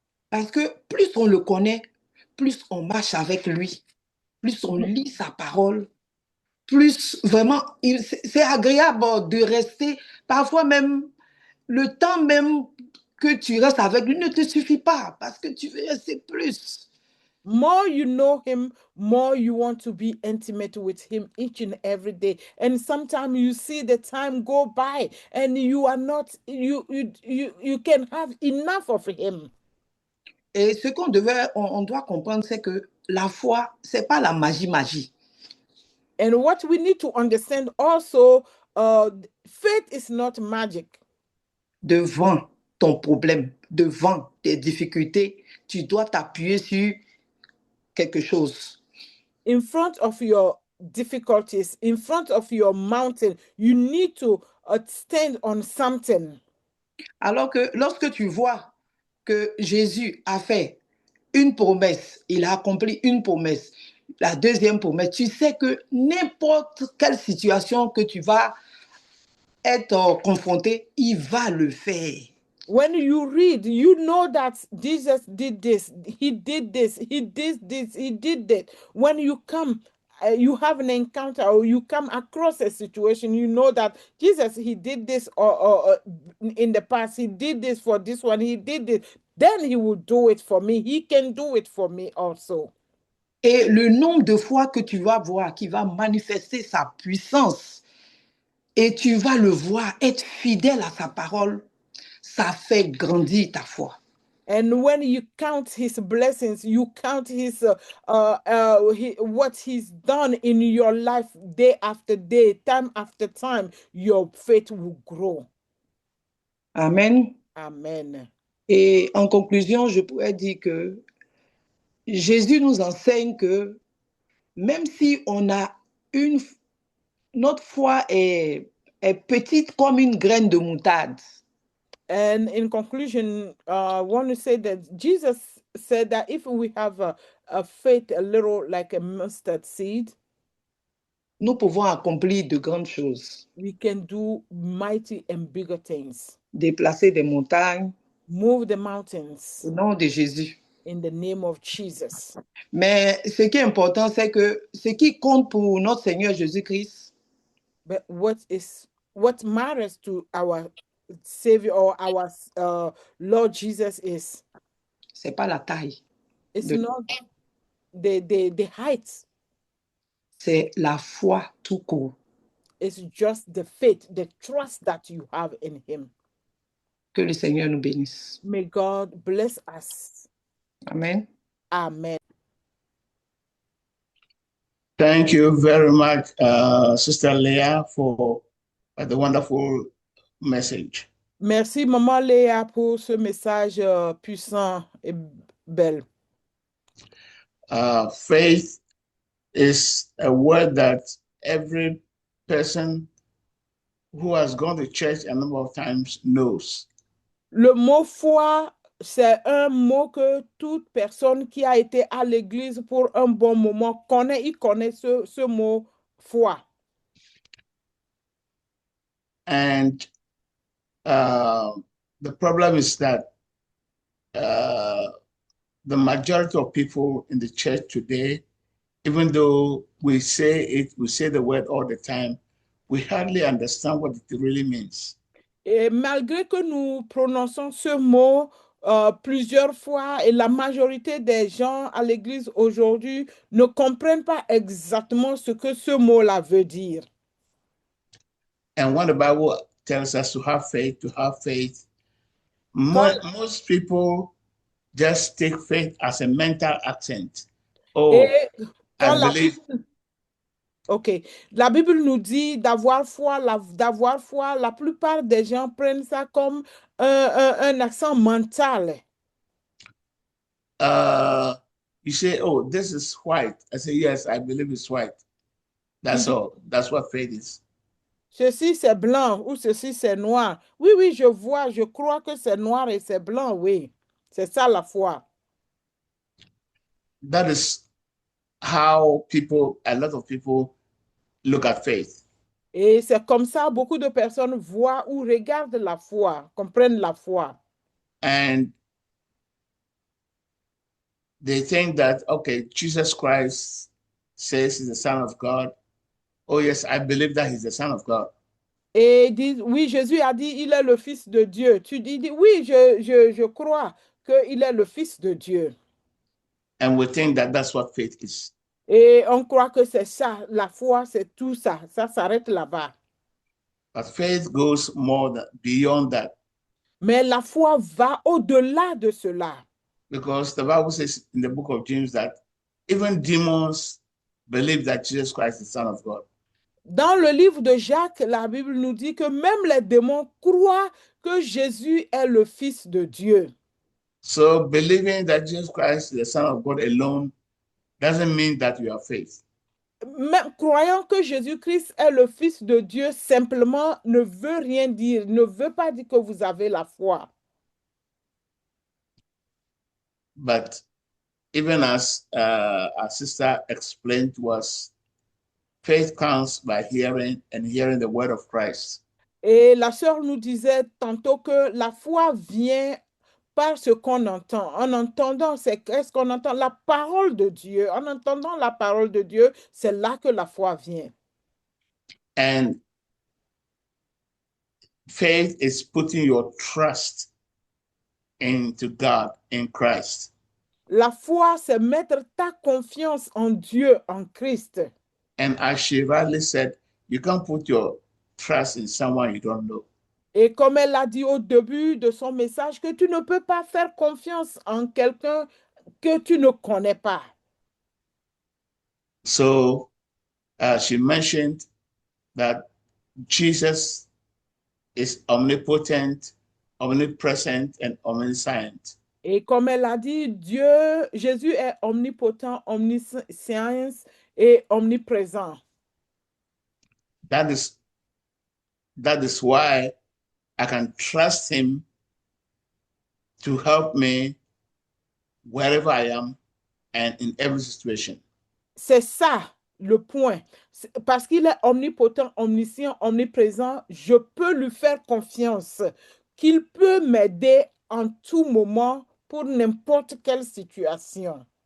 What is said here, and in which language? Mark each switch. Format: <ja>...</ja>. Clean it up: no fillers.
<fr>Parce que plus on le connaît, plus on marche avec lui, plus on lit sa parole, plus vraiment, c'est agréable de rester, parfois même, le temps même que tu restes avec lui ne te suffit pas parce que tu veux rester plus.</fr> <en>More you know him, more you want to be intimate with him each and every day. And sometimes you see the time go by and you are not, you can have enough of him.</en> <fr>Et ce on doit comprendre, c'est que la foi, c'est pas la magie.</fr> <en>And what we need to understand also, faith is not magic.</en> <fr>Devant ton problème, devant tes difficultés, tu dois t'appuyer sur quelque chose.</fr> <en>In front of your difficulties, in front of your mountain, you need to stand on something.</en> <fr>Alors que lorsque tu vois que Jésus a fait une promesse, il a accompli une promesse, la deuxième promesse, tu sais que n'importe quelle situation que tu vas être confronté, il va le faire.</fr> <en>When you read, you know that Jesus did this, he did this, he did this, he did that. When you come, you have an encounter or you come across a situation, you know that Jesus, he did this or in the past, he did this for this one, he did this. Then he will do it for me. He can do it for me also.</en> <fr>Et le nombre de fois que tu vas voir qui va manifester sa puissance et tu vas le voir être fidèle à sa parole, ça fait grandir ta foi.</fr> <en>And when you count his blessings, you count what he's done in your life day after day, time after time, your faith will grow. Amen. Amen.</en> <fr>Et en conclusion, je pourrais dire que Jésus nous enseigne que même si on a notre foi est est petite comme une graine de moutarde.</fr> <en>And in conclusion, I want to say that Jesus said that if we have a faith a little like a mustard seed,</en> <fr>nous pouvons accomplir de grandes choses.</fr> <en>we can do mighty and bigger things.</en> <fr>Déplacer des montagnes</fr> <en>Move the mountains</en> <fr>au nom de Jésus.</fr> <en>in the name of Jesus.</en> <fr>Mais ce qui est important, c'est que ce qui compte pour notre Seigneur Jésus-Christ,</fr> <en>But what matters to our Savior or our Lord Jesus is</en> <fr>c'est pas la taille,</fr> <en>it's</en> <fr>de-</fr> <en>not the height.</en> <fr>c'est la foi tout court.</fr> <en>It's just the faith, the trust that you have in Him.</en> <fr>Que le Seigneur nous bénisse.</fr> <en>May God bless us. Amen. Amen. Thank you very much, Sister Leah, for the wonderful message.</en> <fr>Merci, Maman Léa, pour ce message puissant et belle.</fr> <en>Faith is a word that every person who has gone to church a number of times knows.</en> <fr>Le mot foi, c'est un mot que toute personne qui a été à l'église pour un bon moment connaît. Il connaît ce mot foi.</fr> <en>And the problem is that the majority of people in the church today, even though we say the word all the time, we hardly understand what it really means.</en> <fr>Et malgré que nous prononçons ce mot plusieurs fois et la majorité des gens à l'église aujourd'hui ne comprennent pas exactement ce que ce mot-là veut dire.</fr> <en>And when the Bible tells us to have faith, most people just take faith as a mental accent. Oh,</en> <fr>Et quand</fr> <en>I believe. OK.</en> <fr>La Bible nous dit d'avoir foi. La plupart des gens prennent ça comme un accent mental.</fr> <en>You say, oh, this is white. I say, yes, I believe it's white. That's all. That's what faith is.</en> <fr>Ceci, c'est blanc ou ceci, c'est noir. Oui, oui, je crois que c'est noir et c'est blanc, oui. C'est ça la foi.</fr> <en>That is how a lot of people look at faith.</en> <fr>Et c'est comme ça, beaucoup de personnes voient ou regardent la foi, comprennent la foi.</fr> <en>And they think that, okay, Jesus Christ says he's the Son of God. Oh, yes, I believe that he's the Son of God.</en> <fr>Et disent, oui, Jésus a dit, il est le Fils de Dieu. Tu dis, oui, je crois qu'il est le Fils de Dieu.</fr> <en>And we think that that's what faith is.</en> <fr>Et on croit que c'est ça, la foi, c'est tout ça. Ça s'arrête là-bas.</fr> <en>But faith goes beyond that.</en> <fr>Mais la foi va au-delà de cela.</fr> <en>Because the Bible says in the book of James that even demons believe that Jesus Christ is the Son of God.</en> <fr>Dans le livre de Jacques, la Bible nous dit que même les démons croient que Jésus est le Fils de Dieu.</fr> <en>So believing that Jesus Christ is the Son of God alone doesn't mean that you have faith.</en> <fr>Même croyant que Jésus-Christ est le Fils de Dieu simplement ne veut rien dire, ne veut pas dire que vous avez la foi.</fr> <en>But even as our sister explained to us, faith comes by hearing and hearing the word of Christ.</en> <fr>Et la sœur nous disait tantôt que la foi vient par ce qu'on entend. En entendant, qu'est-ce qu'on entend? La parole de Dieu. En entendant la parole de Dieu, c'est là que la foi vient.</fr> <en>And faith is putting your trust into God, in Christ.</en> <fr>La foi, c'est mettre ta confiance en Dieu, en Christ.</fr> <en>And as she rightly said, you can't put your trust in someone you don't know.</en> <fr>Et comme elle l'a dit au début de son message, que tu ne peux pas faire confiance en quelqu'un que tu ne connais pas.</fr> <en>So she mentioned that Jesus is omnipotent, omnipresent, and omniscient.</en> <fr>Et comme elle a dit, Jésus est omnipotent, omniscient et omniprésent.</fr> <en>That is That is why I can trust him to help me wherever I am and in every situation.</en> <fr>C'est ça le point. Parce qu'il est omnipotent, omniscient, omniprésent, je peux lui faire confiance qu'il peut m'aider en tout moment pour n'importe quelle situation.</fr>